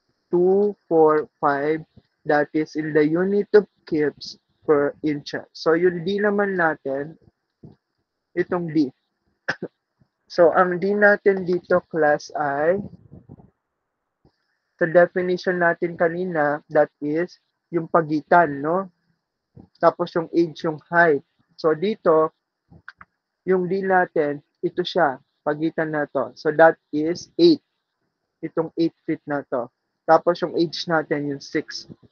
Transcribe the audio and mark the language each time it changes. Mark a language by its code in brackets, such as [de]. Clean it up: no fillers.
[en] 245, that is in the unit of kips per inch. [tl] So, yung D naman natin, itong D. So, ang D natin dito, class, ay sa definition natin kanina, [en] that is [tl] yung pagitan, no? Tapos yung age, yung height. So, dito, yung D natin, ito siya, pagitan na to. [en] So, that is 8. [tl] Itong 8 feet na to. Tapos yung age natin, yung 6.